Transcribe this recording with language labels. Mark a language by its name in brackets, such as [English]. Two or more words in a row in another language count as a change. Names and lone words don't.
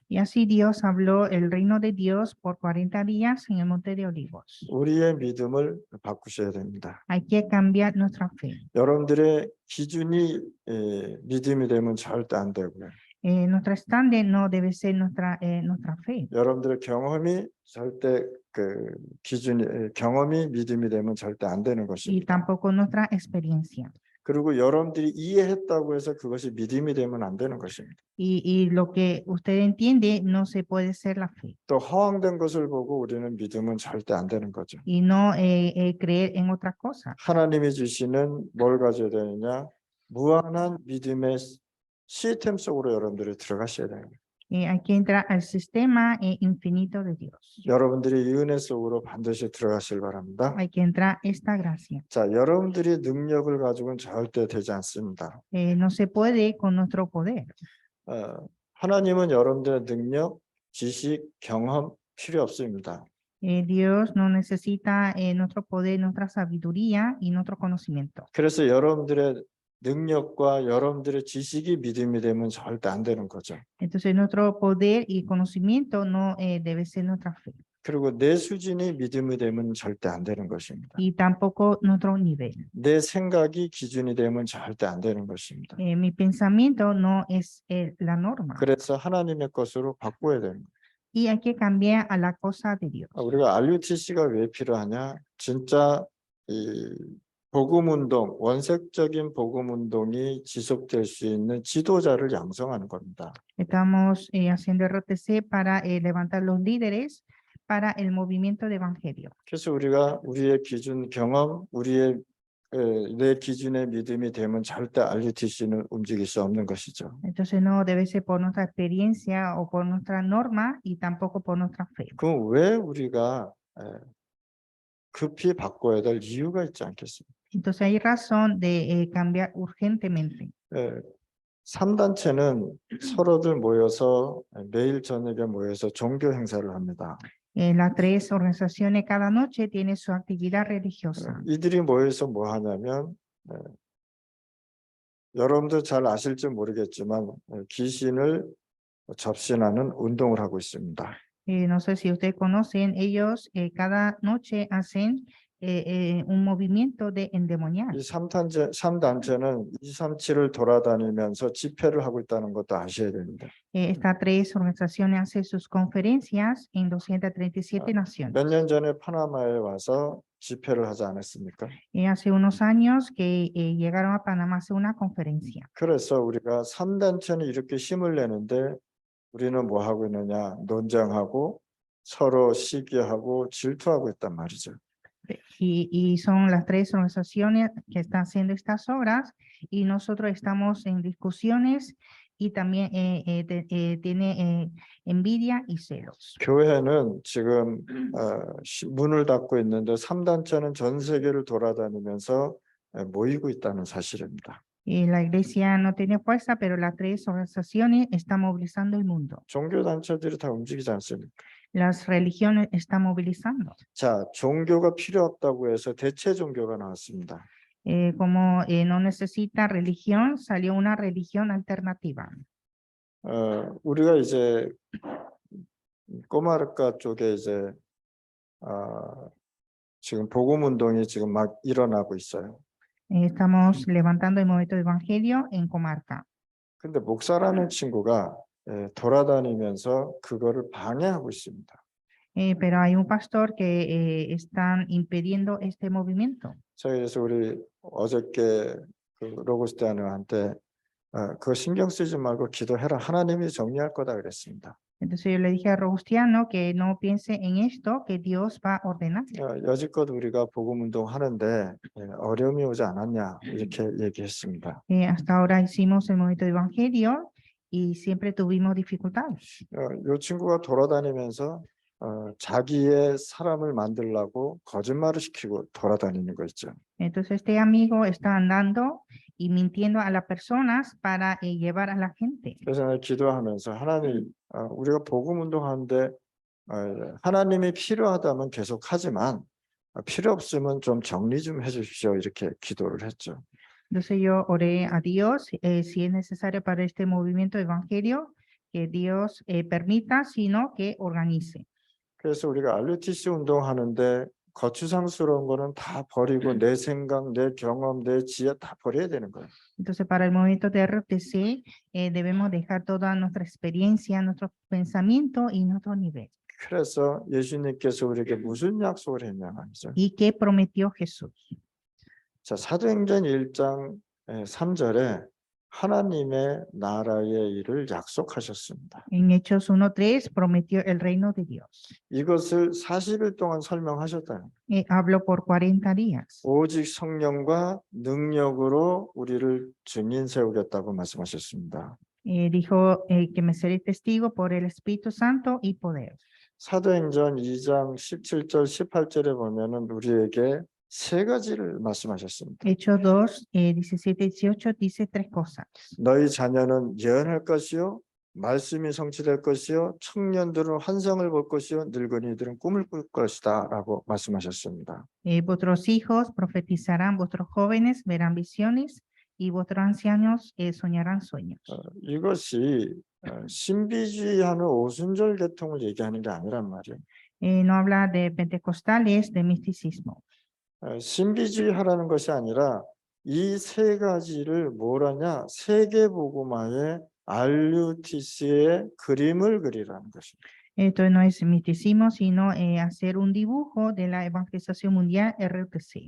[Spanish] Y así Dios habló el reino de Dios por 40 días en el monte de Olivos. [Korean] 우리의 믿음을 바꾸셔야 됩니다. [Spanish] Hay que cambiar nuestra fe. [Korean] 여러분들의 기준이 믿음이 되면 절대 안 되고요. [Spanish] Nuestro estándar no debe ser nuestra fe. [Korean] 여러분들의 경험이 절대 경험이 믿음이 되면 절대 안 되는 [Spanish] Y [Korean] 것입니다. [Spanish] tampoco nuestra experiencia. [Korean] 그리고 여러분들이 이해했다고 해서 그것이 믿음이 되면 안 되는 것입니다. [Spanish] Y lo que usted entiende no se puede ser la fe. [Korean] 또 허황된 것을 보고 우리는 믿음은 절대 안 되는 거죠. [Spanish] Y no creer en otra cosa. [Korean] 하나님이 주시는 뭘 가져야 되느냐? 무한한 믿음의 시스템 속으로 여러분들이 들어가셔야 됩니다. [Spanish] Hay que entrar al sistema infinito de Dios. [Korean] 여러분들이 이 은혜 속으로 반드시 들어가실 바랍니다. [Spanish] Hay que entrar esta gracia. [Korean] 자, 여러분들이 능력을 가지고는 절대 되지 않습니다. [Spanish] No se puede con nuestro poder. [Korean] 하나님은 여러분들의 능력, 지식, 경험 필요 없습니다. [Spanish] Dios no necesita nuestro poder, nuestra sabiduría y nuestro conocimiento. [Korean] 그래서 여러분들의 능력과 여러분들의 지식이 믿음이 되면 절대 안 되는 거죠. [Spanish] Entonces nuestro poder y conocimiento no debe ser nuestra fe. [Korean] 그리고 내 수준이 믿음이 되면 절대 안 되는 것입니다. [Spanish] Y tampoco nuestro nivel. [Korean] 내 생각이 기준이 되면 절대 안 되는 것입니다. [Spanish] Mi pensamiento no es la norma. [Korean] 그래서 하나님의 것으로 바꿔야 되는 거예요. [Spanish] Y hay que cambiar a la cosa de Dios. [Korean] 우리가 RUTC가 왜 필요하냐? 진짜 이 복음운동, 원색적인 복음운동이 지속될 수 있는 지도자를 양성하는 겁니다. [Spanish] Estamos haciendo RTC para levantar los líderes para el movimiento de evangelio. [Korean] 그래서 우리가 우리의 기준 경험, 내 기준의 믿음이 되면 절대 RUTC는 움직일 수 없는 것이죠. [Spanish] Entonces no debe ser por nuestra experiencia o por nuestra norma y tampoco por nuestra fe. [Korean] 그럼 왜 우리가 급히 바꿔야 될 이유가 있지 않겠습니까? [Spanish] Entonces hay razón de cambiar urgentemente. [Korean] 3단체는 서로들 모여서 매일 저녁에 모여서 종교 행사를 합니다. [Spanish] Las tres organizaciones cada noche tienen su actividad religiosa. [Korean] 이들이 모여서 뭐 하냐면 여러분들 잘 아실지 모르겠지만 귀신을 접신하는 운동을 하고 있습니다. [Spanish] No sé si ustedes conocen, ellos cada noche hacen un movimiento de endemoniar. [Korean] 이 3단체는 237을 돌아다니면서 집회를 하고 있다는 것도 아셔야 됩니다. [Spanish] Estas tres organizaciones hacen sus conferencias en 237 naciones. [Korean] 몇 년 전에 파나마에 와서 집회를 하지 않았습니까? [Spanish] Hace unos años que llegaron a Panamá a hacer una conferencia. [Korean] 그래서 우리가 3단체는 이렇게 힘을 내는데 우리는 뭐 하고 있느냐? 논쟁하고 서로 시기하고 질투하고 있단 말이죠. [Spanish] Y son las tres organizaciones que están haciendo estas obras y nosotros estamos en discusiones y también tiene envidia y celos. [Korean] 교회는 지금 문을 닫고 있는데 3단체는 전 세계를 돌아다니면서 모이고 있다는 사실입니다. [Spanish] La iglesia no tiene fuerza, pero las tres organizaciones están movilizando el mundo. [Korean] 종교 단체들이 다 움직이지 않습니까? [Spanish] Las religiones están movilizando. [Korean] 자, 종교가 필요 없다고 해서 대체 종교가 나왔습니다. [Spanish] Como no necesita religión, salió una religión alternativa. [Korean] 우리가 이제 꼬마르카 쪽에 이제 지금 복음 운동이 지금 막 일어나고 있어요. [Spanish] Estamos levantando el movimiento de evangelio en Comarca. [Korean] 근데 목사라는 친구가 돌아다니면서 그거를 방해하고 있습니다. [Spanish] Pero hay un pastor que están impidiendo este movimiento. [Korean] 그래서 우리 어저께 그 로고스티아노한테 그거 신경 쓰지 말고 기도해라. 하나님이 정리할 거다 그랬습니다. [Spanish] Entonces yo le dije a Robustiano que no piense en esto, que Dios va a ordenar. [Korean] 여지껏 우리가 복음 운동 하는데 어려움이 오지 않았냐 이렇게 얘기했습니다. [Spanish] Hasta ahora hicimos el movimiento de evangelio y siempre tuvimos dificultades. [Korean] 이 친구가 돌아다니면서 자기의 사람을 만들려고 거짓말을 시키고 돌아다니는 거 있죠. [Spanish] Entonces este amigo está andando y mintiendo a las personas para llevar a la gente. [Korean] 그래서 내가 기도하면서 하나님, 우리가 복음 운동하는데 하나님이 필요하다면 계속 하지만 필요 없으면 좀 정리 좀 해주십시오 이렇게 기도를 했죠. [Spanish] Entonces yo oré a Dios si es necesario para este movimiento de evangelio, que Dios permita, sino que organice. [Korean] 그래서 우리가 RUTC 운동하는데 거추장스러운 거는 다 버리고 내 생각, 내 경험, 내 지혜 다 버려야 되는 거예요. [Spanish] Entonces para el movimiento de RUTC debemos dejar toda nuestra experiencia, nuestro pensamiento y nuestro nivel. [Korean] 그래서 예수님께서 우리에게 무슨 약속을 했냐 말이죠. [Spanish] ¿Y qué prometió Jesús? [Korean] 자, 사도행전 1장 3절에 하나님의 나라의 일을 약속하셨습니다. [Spanish] En Hechos 1:3 prometió el reino de Dios. [Korean] 이것을 40일 동안 설명하셨다는 거예요. [Spanish] Habló por 40 días. [Korean] 오직 성령과 능력으로 우리를 증인 세우겠다고 말씀하셨습니다. [Spanish] Dijo que me seré testigo por el Espíritu Santo y poder. [Korean] 사도행전 2장 17절 18절에 보면은 우리에게 세 가지를 말씀하셨습니다. [Spanish] Hechos 2, 17, 18 dice tres cosas. [Korean] 너희 자녀는 예언할 것이요 말씀이 성취될 것이요 청년들은 환상을 볼 것이요 늙은이들은 꿈을 꿀 것이다 라고 말씀하셨습니다. [Spanish] Vuestros hijos profetizarán, vuestros jóvenes verán visiones y vuestros ancianos soñarán sueños. [Korean] 이것이 신비주의하는 오순절 계통을 얘기하는 게 아니란 말이에요. [Spanish] No habla de pentecostales, de misticismo. [Korean] 신비주의하라는 것이 아니라 이 세 가지를 뭐라냐 세계복음화의 RUTC의 그림을 그리라는 것입니다. [Spanish] Esto no es misticismo, sino hacer un dibujo de la evangelización mundial RUTC.